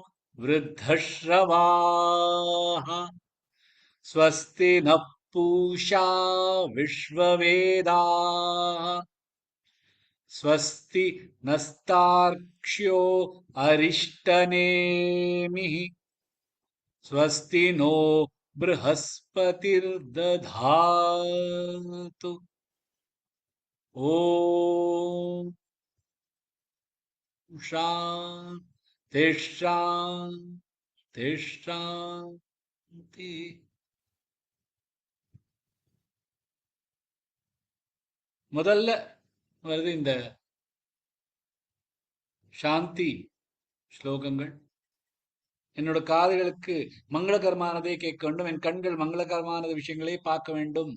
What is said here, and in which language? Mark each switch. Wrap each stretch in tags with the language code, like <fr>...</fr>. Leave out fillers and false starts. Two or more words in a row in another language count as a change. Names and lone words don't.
<sa>वृद्धश्रवाः स्वस्ति नः पूषा विश्ववेदाः स्वस्ति नस्तार्क्ष्यो अरिष्टनेमिः स्वस्ति नो बृहस्पतिर्दधातु। ॐ शान्ति शान्ति शान्ति।</sa> <ta>முதல்ல வருது இந்த சாந்தி ஸ்லோகங்கள். என்னோட காதுகளுக்கு மங்களகரமானதை கேட்க வேண்டும், என் கண்கள் மங்களகரமான விஷயங்களே பார்க்க வேண்டும்.</ta>